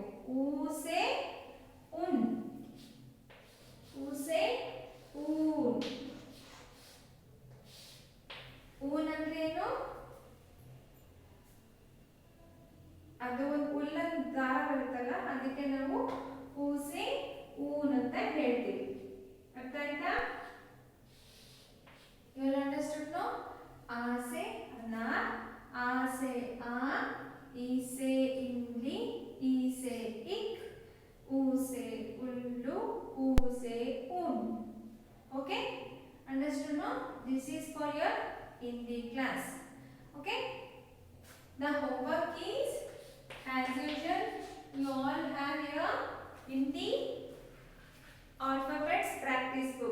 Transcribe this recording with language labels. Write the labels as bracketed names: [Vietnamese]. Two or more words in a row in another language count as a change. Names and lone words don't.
[Hindi] ऊ से उन, ऊ से ऊन. [Kannada] ಊನ್ ಅಂದ್ರೆ ಏನು? ಅದು ಒಂದು ಉಲ್ಲನ್ ದಾರ ಬರುತ್ತಲ್ಲ, ಅದಕ್ಕೆ ನಾವು [Hindi] ऊ से ऊन [Kannada] ಅಂತ ಹೇಳ್ತೀವಿ. ಅರ್ಥ ಆಯ್ತಾ? [English] You will understood no? [Hindi] आ से अनार, आ से आन, ई से इंगली, ई से इक, ऊ से उल्लू, ऊ से उन. [English] Okay? Understood no? This is for your Hindi class. Okay? The homework is, as usual, you all have your Hindi alphabets practice book.